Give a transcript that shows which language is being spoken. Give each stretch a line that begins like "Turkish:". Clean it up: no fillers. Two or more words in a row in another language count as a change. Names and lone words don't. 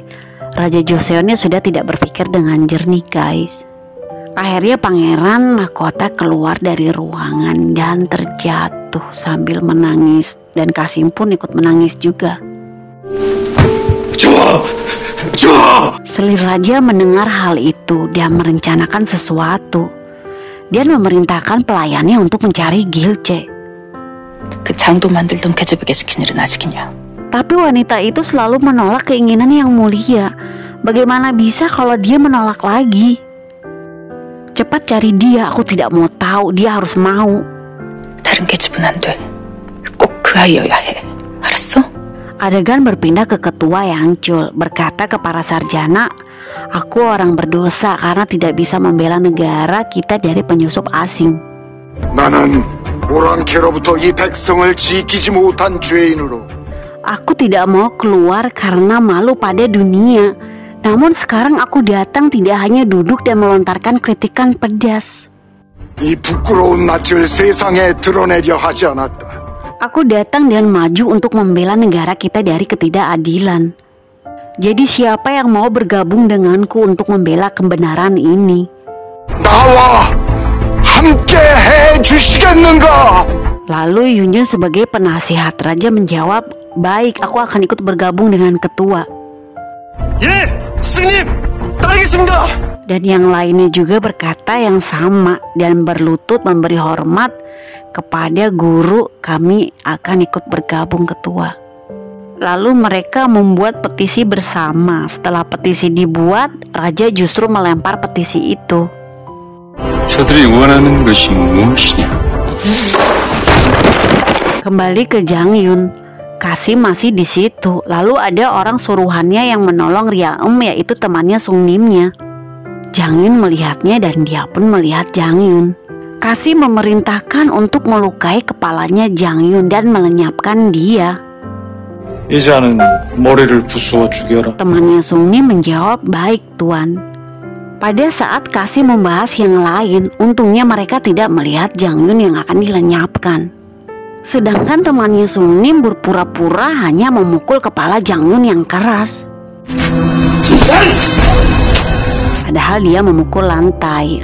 Indonesian: Raja Joseonnya sudah tidak berpikir dengan jernih, guys. Akhirnya Pangeran Mahkota keluar dari ruangan dan terjatuh sambil menangis. Dan Kasim pun ikut menangis juga. Selir raja mendengar hal itu dan merencanakan sesuatu. Dia memerintahkan pelayannya untuk mencari Gilce.
Korean: 그 장도 만들던 계집에게 시킨 일은 아직이냐?
Indonesian: Tapi wanita itu selalu menolak keinginan Yang Mulia. Bagaimana bisa kalau dia menolak lagi? Cepat cari dia, aku tidak mau tahu, dia harus mau.
Korean: 다른 계집은 안 돼. 꼭 그 아이여야 해. 알았어?
Indonesian: Adegan berpindah ke ketua Yangchul, berkata ke para sarjana, "Aku orang berdosa karena tidak bisa membela negara kita dari penyusup asing.
Korean: 나는 오랑캐로부터 이 백성을 지키지 못한 죄인으로
Indonesian: Aku tidak mau keluar karena malu pada dunia. Namun sekarang aku datang tidak hanya duduk dan melontarkan kritikan pedas.
Korean: 이 부끄러운 낯을 세상에 드러내려 하지 않았다.
Indonesian: Aku datang dan maju untuk membela negara kita dari ketidakadilan. Jadi siapa yang mau bergabung denganku untuk membela kebenaran ini?
Korean: 나와 함께 해주시겠는가?
Indonesian: Lalu Yunjun sebagai penasihat raja menjawab, "Baik, aku akan ikut bergabung dengan ketua."
Korean: 예, 스님, 따르겠습니다.
Indonesian: Dan yang lainnya juga berkata yang sama dan berlutut memberi hormat kepada guru. "Kami akan ikut bergabung ketua." Lalu mereka membuat petisi bersama. Setelah petisi dibuat, raja justru melempar petisi itu.
Korean: 저들이 원하는 것이 무엇이냐?
Indonesian: Kembali ke Jang Yun, Kasim masih di situ. Lalu ada orang suruhannya yang menolong Ryaem, yaitu temannya Sungnimnya. Jang Yun melihatnya dan dia pun melihat Jang Yun. Kasim memerintahkan untuk melukai kepalanya Jang Yun dan melenyapkan dia.
Korean: 이자는 머리를 부수어 죽여라.
Indonesian: Temannya Sungnim menjawab, "Baik, Tuan." Pada saat Kasim membahas yang lain, untungnya mereka tidak melihat Jang Yun yang akan dilenyapkan. Sedangkan temannya Sungnim berpura-pura hanya memukul kepala Jang Yun yang keras. Padahal dia memukul lantai.